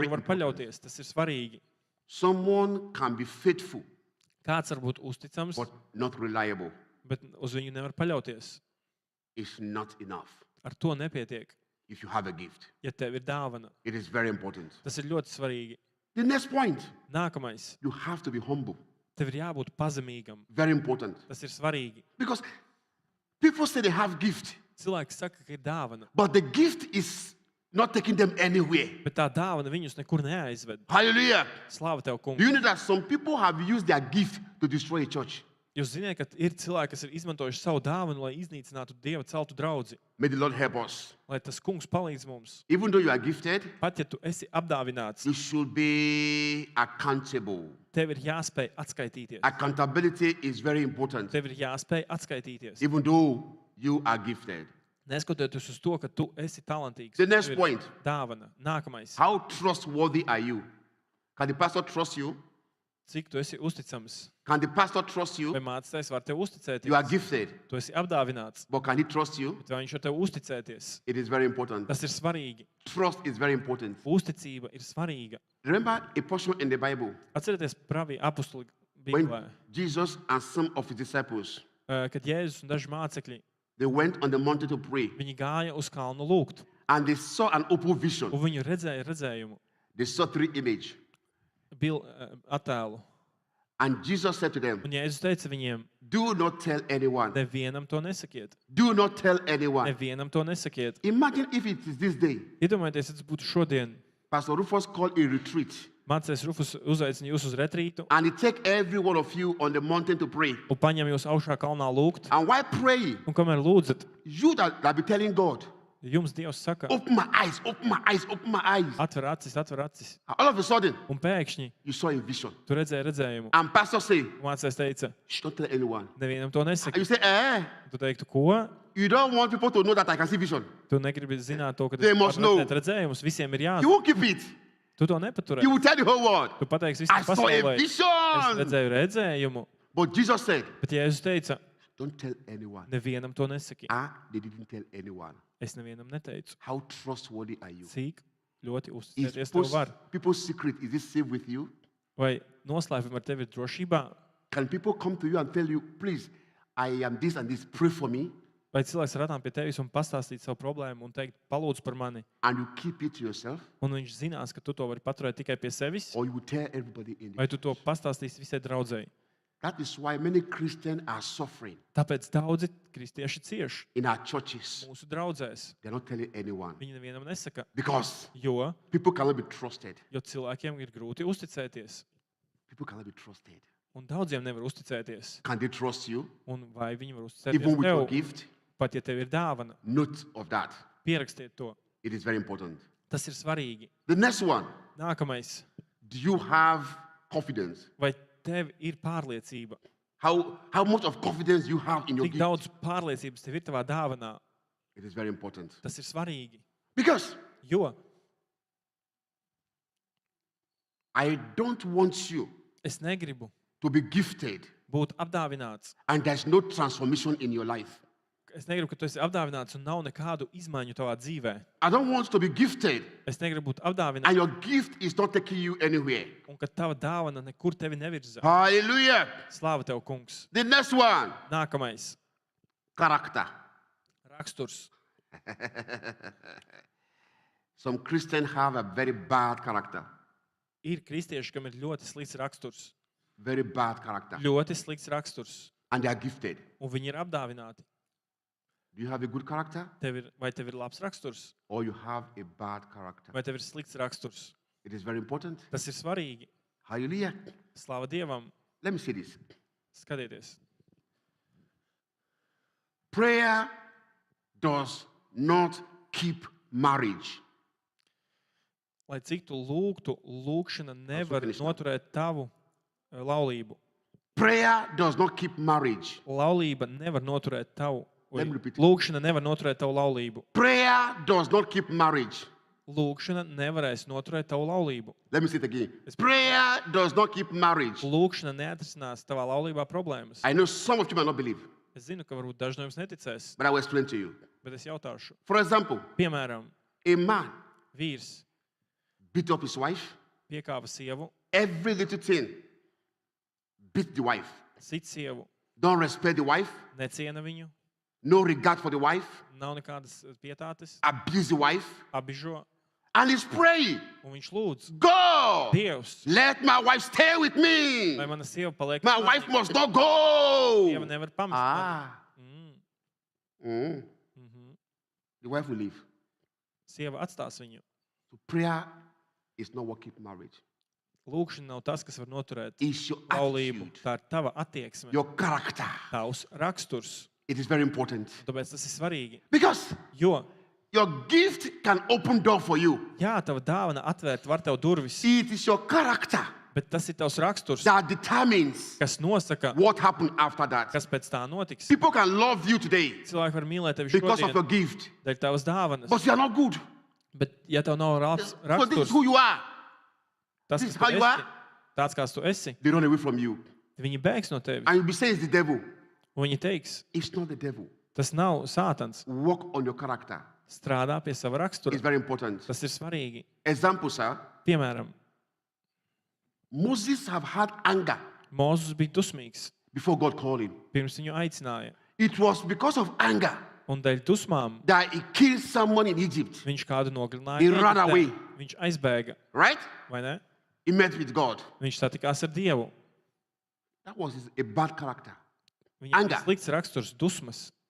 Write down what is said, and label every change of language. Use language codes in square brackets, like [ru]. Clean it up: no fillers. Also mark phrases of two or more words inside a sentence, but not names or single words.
[lv] kuru var [en] important. [lv] paļauties. Tas ir svarīgi. [en] Someone can be faithful, [lv] Kāds var būt uzticams, [en] but not reliable. [lv] bet uz viņu nevar paļauties. [en] It's not enough [lv] Ar to nepietiek, [en] if you have a gift. [lv] ja tev ir dāvana. [en] It is very important. [lv] Tas ir ļoti svarīgi. [en] The next point, [lv] Nākamais. [en] you have to be humble. [lv] Tev ir jābūt pazemīgam. [en] Very important. [lv] Tas ir svarīgi. [en] Because people say they have gift, [lv] Cilvēki saka, ka ir dāvana, [en] but the gift is not taking them anywhere. [lv] bet tā dāvana viņus nekur neaizved. [en] Hallelujah. [lv] Slāva tev, [en] Do [lv] kungs. [en] you know that some people have used their gift to destroy a church? [lv] Jūs zināt, ka ir cilvēki, kas ir izmantojuši savu dāvanu, lai iznīcinātu Dieva celtu draudzi. [en] May the Lord help us. [lv] Lai tas kungs palīdz mums. [en] Even though you are gifted, [lv] Pat ja tu esi apdāvināts, [en] you should be accountable. [lv] tev ir jāspēj atskaitīties. [en] Accountability is very important. [lv] Tev ir jāspēj atskaitīties. [en] Even though you are gifted. [lv] Neskatoties uz to, ka tu esi talantīgs. [en] The next [lv] Tev ir [en] point. [lv] Dāvana. Nākamais. [en] How trustworthy are you? Can the pastor trust you? [lv] Cik tu esi uzticams? [en] Can the pastor trust [lv] Vai [en] you? [lv] mācītājs var tev uzticēties? [en] You are gifted, [lv] Tu esi apdāvināts. [en] but can he trust you? [lv] Bet vai viņš var tev uzticēties? [en] It is very important. [lv] Tas ir svarīgi. [en] Trust is very important. [lv] Uzticība ir svarīga. [en] Remember a portion in the Bible [lv] Atcerieties pravi apostuli [en] when [lv] Bībelē, [en] Jesus and some of his disciples, [lv] kad Jēzus un daži mācekļi, [en] they went on the mountain to pray, [lv] viņi gāja uz kalnu lūgt, [en] and they saw an open vision. [lv] un viņi redzēja redzējumu, [en] They saw three images. [lv] attēlu. [en] And Jesus said to them, [lv] Un Jēzus teica viņiem, [en] do not tell anyone. [lv] nevienam to nesakiet. [en] Do not tell anyone. [lv] Nevienam to nesakiet. [en] Imagine if it is this day. [lv] Iedomājieties, ja tas būtu šodien. [en] Pastor Rufus called a retreat [lv] Mācēs Rufus uzaicina jūs uz retrītu [en] and he take every one of you on the mountain to pray. [lv] un paņem jūs augšā kalnā lūgt. [en] And while praying, [lv] Un kamēr lūdzat, [en] you that be telling God, [lv] jums Dievs saka, [en] open my eyes, open my eyes, open my eyes. [lv] atver acis, atver acis. [en] All of a sudden, [lv] Un pēkšņi [en] you saw a vision. [lv] tu redzēji redzējumu. [en] And pastor say, [lv] Mācēs teica, [en] shh, don't tell anyone. [lv] nevienam to [en] And [lv] nesaki. [en] you say, [lv] Tu teiktu, ko? [en] you don't want people to know that I can see vision. [lv] Tu negribi zināt to, ka [en] They [lv] tas [en] must know. [lv] redzējumus visiem ir [en] You [lv] jāzina. [en] won't keep it. [lv] Tu to nepaturēsi. [en] You will tell the whole world, [lv] Tu pateiksi [en] I [lv] visam [en] saw a [lv] pasaulē. Es [en] vision. [lv] redzēju redzējumu. [en] But Jesus said, [lv] Bet Jēzus teica, [en] don't tell anyone. [lv] nevienam to nesaki. [en] They didn't tell anyone. [lv] Es nevienam neteicu. [en] How trustworthy are you? [lv] Cik ļoti [en] Is [lv] uzticēties tev var. [en] people's secret, is it safe with you? [lv] Vai noslēpumi ar tevi ir drošībā? [en] Can people come to you and tell you, please, I am this and this, pray for me, [lv] Vai cilvēks var atnākt pie tevis un pastāstīt savu problēmu un teikt, palūdz par mani, [en] and you keep it to yourself? [lv] un viņš zinās, ka tu to vari paturēt tikai pie sevis? [en] Or you will tell everybody in [lv] Vai [en] it? [lv] tu to pastāstīsi visai draudzēji? [en] That is why many Christians are suffering [lv] Tāpēc daudzi kristieši cieš [en] in our churches. [lv] mūsu draudzēs. [en] They're not telling anyone. [lv] Viņi nevienam nesaka, [en] Because [lv] jo [en] people cannot be trusted. [lv] cilvēkiem ir grūti uzticēties. [en] People cannot be trusted. [lv] Un daudziem nevar uzticēties. [en] Can they trust you? [lv] Un vai viņi var [en] Even [lv] uzticēties [en] with your [lv] tev, [en] gift? [lv] pat ja tev ir dāvana? [en] Note of that. [lv] Pierakstiet to. [en] It is very important. [lv] Tas ir svarīgi. [en] The next one. [lv] Nākamais. [en] Do you have confidence? [lv] Vai tev ir pārliecība? [en] How much of confidence you have in your [lv] Cik [en] gift? [lv] daudz pārliecības tev ir tavā dāvanā? [en] It is very important. [lv] Tas ir svarīgi. [en] Because [lv] Jo [en] I don't want you [lv] es negribu [en] to be gifted [lv] būt apdāvināts. [en] and there's no transformation in your life. [lv] Es negribu, ka tu esi apdāvināts un nav nekādu izmaiņu tavā dzīvē. [en] I don't want you to be gifted [lv] Es negribu būt apdāvināts [en] and your gift is not taking you anywhere. [lv] un ka tava dāvana nekur tevi nevirza. [en] Hallelujah. [lv] Slāva tev, kungs. [en] The next one. [lv] Nākamais. [en] Character. [lv] Raksturs. [en] Some Christians have a very bad character. [lv] Ir kristieši, kam ir ļoti slikts raksturs. [en] Very bad character. [lv] Ļoti slikts raksturs. [en] And they are gifted. [lv] Un viņi ir apdāvināti. [en] Do you have a good character? [lv] Vai tev ir labs raksturs? [en] Or you have a bad character? [lv] Vai tev ir slikts raksturs? [en] It is very important. [lv] Tas ir svarīgi. [en] Hallelujah. [lv] Slāva Dievam. [en] Let me say this. [lv] Skatieties. [en] Prayer does not keep marriage. [lv] Lai cik tu lūgtu, lūgšana nevar [en] finish now. [lv] noturēt tavu laulību. [en] Prayer does not keep marriage. [lv] Laulība nevar noturēt tavu. [en] Let me repeat it. [lv] Lūgšana nevar noturēt tavu laulību. [en] Prayer does not keep marriage. [lv] Lūgšana nevarēs noturēt tavu laulību. [en] Let me say it again. Prayer does not keep marriage. [lv] Lūgšana neatrisinās tavā laulībā problēmas. [en] I know some of you might not believe, [lv] Es zinu, ka varbūt daži no jums neticēs, [en] but I will explain to you. [lv] bet es jautāšu. [en] For example, [lv] Piemēram, [en] a man [lv] vīrs [en] beat up his wife. [lv] piekāva sievu, [en] Every little thing, beat the wife. [lv] sit sievu, [en] Don't respect the wife. [lv] neciena viņu, [en] No regard for the wife. [lv] nav nekādas pietātes, [en] Abuse the wife. [lv] apbižo, [en] And he's praying, [lv] un viņš lūdz, [en] God, [lv] Dievs, [en] let my wife stay with me. [lv] lai mana sieva paliek [en] My [lv] ar [en] wife [lv] mani. [en] must not [lv] Sieva [en] go. [lv] nevar pamest mani. Ah. Mm, Mm. mhm. [en] The wife will leave. [lv] Sieva atstās viņu. [en] So prayer is not what keeps marriage. [lv] Lūgšana nav tas, kas var noturēt [en] It's your [lv] laulību. [en] attitude, [lv] Tā ir tava attieksme, [en] your character. [lv] tavs raksturs. [en] It is very important. [lv] Tāpēc tas ir svarīgi. [en] Because [lv] Jo, [en] your gift can open door for you. [lv] jā, tava dāvana atvērt var tev durvis, [en] It is your character [lv] bet tas ir tavs raksturs, [en] that determines [lv] kas nosaka, [en] what happened after that. [lv] kas pēc tā notiks. [en] People can love you today [lv] Cilvēki var mīlēt tevi [en] because of [lv] šodien [en] your gift, [lv] dēļ tavas dāvanas, [en] but you are not good. [lv] bet ja tev nav labs [en] So this is [lv] raksturs, [en] who you are. [lv] tas, [en] this is [lv] kas tu [en] how you [lv] esi, [en] are. [lv] tāds kāds tu esi, [en] They run away from you. [lv] viņi bēgs no tevis. [en] And you'll be saying it's the devil. [lv] Un viņi teiks, [en] It's not the devil. [lv] tas nav sātans. [en] Work on your character. [lv] Strādā pie sava rakstura. [en] It's very important. [lv] Tas ir svarīgi. [en] Example, sir. [lv] Piemēram, [en] Moses have had anger [lv] Mozus bija dusmīgs, [en] before God called him. [lv] pirms viņu aicināja. [en] It was because of anger [lv] Un dēļ dusmām [en] that he killed someone in Egypt. [lv] viņš kādu nogalināja. [en] He ran [lv] Ēģiptē. [en] away. [lv] Viņš aizbēga, [en] Right? [lv] vai ne? [en] He met with God. [lv] Viņš satikās ar Dievu. [en] That was a bad character. [lv] Viņam [en] Anger. [lv] bija slikts raksturs, dusmas.